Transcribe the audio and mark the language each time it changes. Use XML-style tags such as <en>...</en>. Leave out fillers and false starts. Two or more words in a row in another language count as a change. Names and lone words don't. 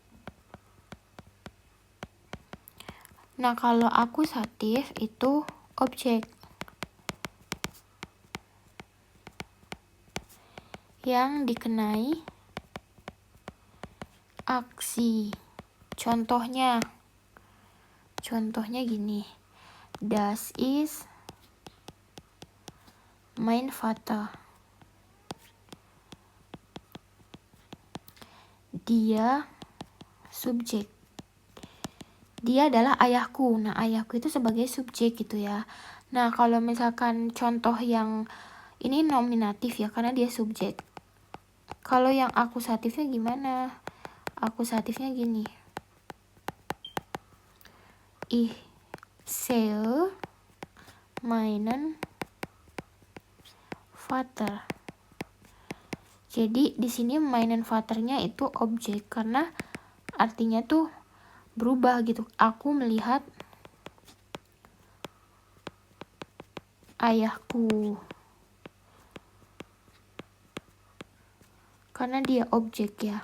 <id>Nah, kalau akusatif itu objek. Yang dikenai aksi. Contohnya gini.</id> <de>Das ist mein Vater.</de> <id>Dia subjek. Dia adalah ayahku. Nah, ayahku itu sebagai subjek gitu ya. Nah, kalau misalkan contoh yang ini nominatif ya, karena dia subjek. Kalau yang akusatifnya gimana? Akusatifnya gini.</id> <de>Ich sehe meinen Vater.</de> <id>Jadi di sini</id> <de>meinen Vaternya</de> <id>itu objek karena artinya tuh berubah gitu. Aku melihat ayahku. Karena dia objek ya.</id>